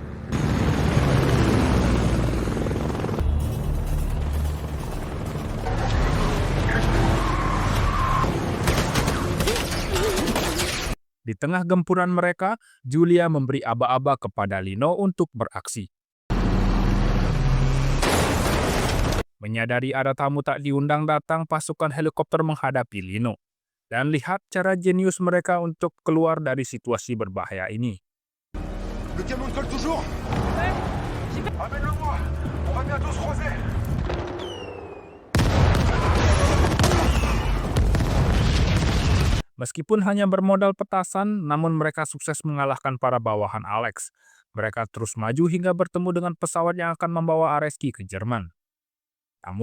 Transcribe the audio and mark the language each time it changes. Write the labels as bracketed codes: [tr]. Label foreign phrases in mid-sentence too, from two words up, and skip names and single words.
[id] Di tengah gempuran mereka, Julia memberi aba-aba kepada Lino untuk beraksi. Menyadari ada tamu tak diundang datang, pasukan helikopter menghadapi Lino. Dan lihat cara jenius mereka untuk keluar dari situasi berbahaya ini. [fr] Le camion colle toujours. Amène-le-moi. On va bientôt se croiser. [id] Meskipun hanya bermodal petasan, namun mereka sukses mengalahkan para bawahan Alex. Mereka terus maju hingga bertemu dengan pesawat yang akan membawa Areski ke Jerman.